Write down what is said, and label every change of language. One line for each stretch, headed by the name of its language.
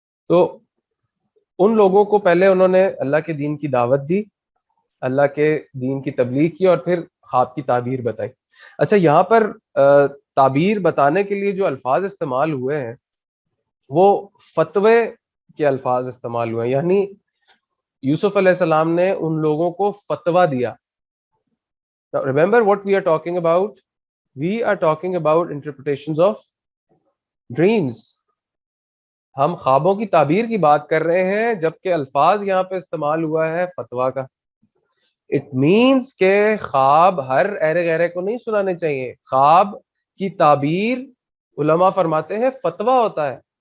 Urdu: تو ان لوگوں کو پہلے انہوں نے اللہ کے دین کی دعوت دی, اللہ کے دین کی تبلیغ کی, اور پھر خواب کی تعبیر بتائی. اچھا یہاں پر تعبیر بتانے کے لیے جو الفاظ استعمال ہوئے ہیں وہ فتوے کے الفاظ استعمال ہوئے ہیں. یعنی یوسف علیہ السلام نے ان لوگوں کو فتویٰ دیا.
English: Now, remember what we are talking about? We are talking about interpretations of dreams.
Urdu: ہم خوابوں کی تعبیر کی بات کر رہے ہیں, جبکہ الفاظ یہاں پہ استعمال ہوا ہے فتویٰ کا.
English: it means
Urdu: کہ خواب ہر ایرے غیرے کو نہیں سنانے چاہیے. خواب کی تعبیر علماء فرماتے ہیں فتویٰ ہوتا ہے.